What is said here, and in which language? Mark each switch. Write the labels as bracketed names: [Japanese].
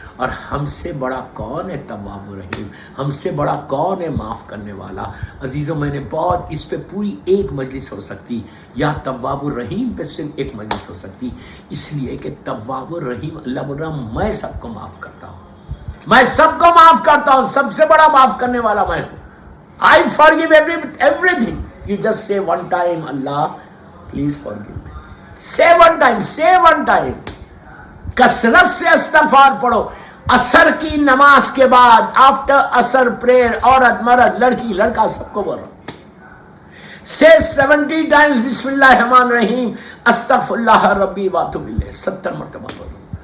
[Urdu] اور ہم سے بڑا کون ہے تواب الرحیم؟ ہم سے بڑا کون ہے معاف کرنے والا؟ عزیزوں، میں نے بہت اس پہ پوری ایک مجلس ہو سکتی، یا تواب الرحیم پہ صرف ایک مجلس ہو سکتی، اس لیے کہ تواب الرحیم اللہ بول رہا میں سب کو معاف کرتا ہوں، میں سب کو معاف کرتا ہوں، سب سے بڑا معاف کرنے والا میں ہوں. [English] I forgive everything. You just say one time, Allah, please forgive me. Say one time, say one time. [Urdu] کثرت سے استغفار پڑھو. عصر کی نماز کے بعد، [English] after Asr prayer, [Urdu] عورت مرد لڑکی لڑکا سب کو بول رہا ہوں، سے 70 ٹائمز [Arabic] بسم اللہ الرحمن الرحیم استغفر اللہ ربی واتوب الیہ، [Urdu] 70 مرتبہ بولو.